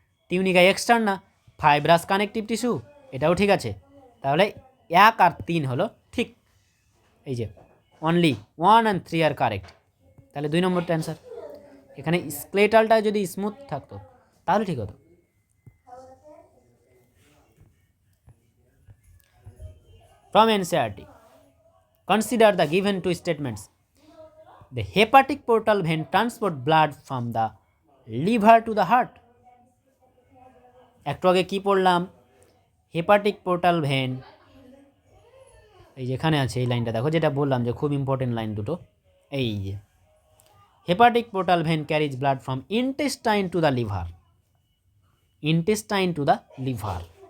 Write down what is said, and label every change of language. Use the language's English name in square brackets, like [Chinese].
[Bangla] Tunica externa fibrous connective tissue, এটাও ঠিক আছে। তাহলে 1 আর 3 হলো ঠিক। এই যে [English] only 1 and 3 আর correct, [Bangla] তাহলে 2 নম্বরটা অ্যান্সার। এখানে স্কেলেটালটা যদি স্মুথ থাকতো তাহলে ঠিক হতো। [English] From NCERT consider the given two statements. The hepatic portal vein transport blood from the liver to the heart. [Bangla] একটু আগে কি পড়লাম? হেপাটিক পোর্টাল ভেন, এই যেখানে আছে এই লাইনটা দেখো, যেটা বললাম যে খুব ইম্পর্টেন্ট লাইন দুটো। [English] এই যে hepatic portal vein carries blood from intestine to the liver, intestine to the liver.